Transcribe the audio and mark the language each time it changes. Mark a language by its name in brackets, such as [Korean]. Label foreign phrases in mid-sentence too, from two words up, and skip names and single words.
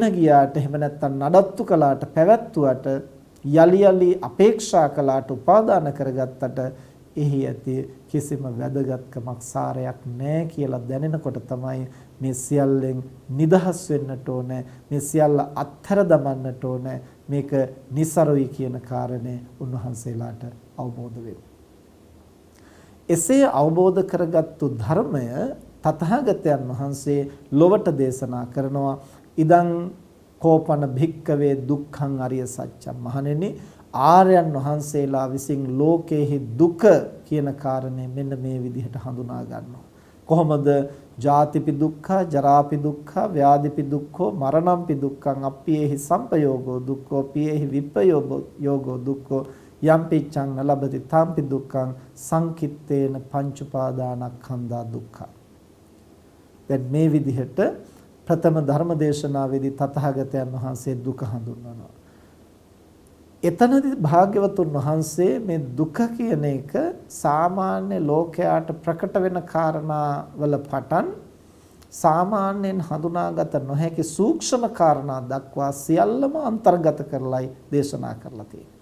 [Sinhala] ගියාට එහෙම නැත්නම් නඩත්තු කළාට පැවැත්වුවට යලි යලි අපේක්ෂා කළාට උපාදාන කරගත්තට එහි ඇති කිසිම වැදගත්කමක් සාරයක් නැහැ කියලා දැනෙනකොට තමයි මේ සියල්ලෙන් නිදහස් වෙන්නට ඕනේ, මේ සියල්ල අත්හැර දමන්නට ඕනේ, මේක નિසරුයි කියන කාරණේ උන්වහන්සේලාට අවබෝධ වෙනවා. එසේ අවබෝධ කරගත්තු ධර්මය තථාගතයන් වහන්සේ ලොවට දේශනා කරනවා. [Pali] ඉදං කෝපන භික්කවේ දුක්ඛං අරිය සත්‍යං. [Sinhala] මහණෙනි, ආර්යයන් වහන්සේලා විසින් ලෝකයේහි දුක කියන කාරණය මෙන්න මේ විදිහට හඳුනා ගන්නවා. කොහොමද? [Pali] ජාතිපි දුක්ඛ, ජරාපි දුක්ඛ, ව්‍යාධිපි දුක්ඛෝ, මරණම්පි දුක්ඛං, අප්පියේහි සම්පයෝගෝ දුක්ඛෝ, පියේහි විප්පයෝගෝ දුක්ඛෝ, යම්පිච්ඡං නලබති තාම්පි දුක්ඛං, සංකිත්තේන පංච උපාදානස්කන්ධා දුක්ඛ. [Sinhala] දැන් මේ විදිහට ප්‍රථම ධර්ම දේශනාවේදී තථාගතයන් වහන්සේ දුක හඳුන්වනවා. එතනදී භාග්‍යවතුන් වහන්සේ මේ දුක කියන එක සාමාන්‍ය ලෝකයාට ප්‍රකට වෙන කාරණාවල පටන් සාමාන්‍යයෙන් හඳුනාගත නොහැකි සූක්ෂම කාරණා දක්වා සියල්ලම අන්තර්ගත කරලයි දේශනා කරලා තියෙන්නේ.